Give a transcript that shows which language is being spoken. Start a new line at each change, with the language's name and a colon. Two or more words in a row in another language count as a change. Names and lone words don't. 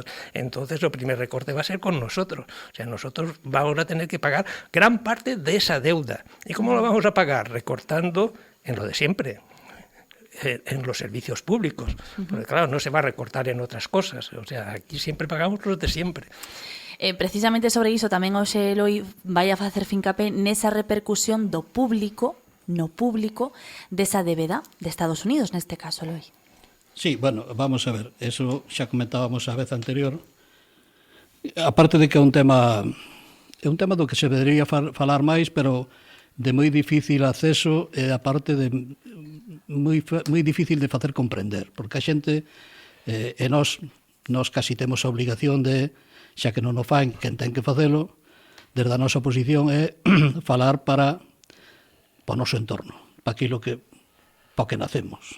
Spanish: Entonces, el primer recorte va a ser con nosotros. O sea, nosotros vamos a tener que pagar gran parte de esa deuda. ¿Y cómo lo vamos a pagar? Recortando en lo de siempre, en los servicios públicos. Porque claro, no se va a recortar en otras cosas. O sea, aquí siempre pagamos los de siempre.
Galician: Precisamente sobre iso tamén hoxe Eloi vai a facer fincapé nesa repercusión do público, no público, desa débeda de Estados Unidos, neste caso, Eloi.
Spanish: Sí, bueno, vamos a ver, eso
Galician: xa comentábamos a vez anterior. Aparte de que é un tema é un tema do que se debería falar máis, pero de moi difícil acceso e a parte de moi difícil de facer comprender, porque a xente e nós casi temos a obligación de, xa que non o fan, quen ten que facelo, desde a nosa posición é falar para o noso entorno, para aquilo que para o que nacemos.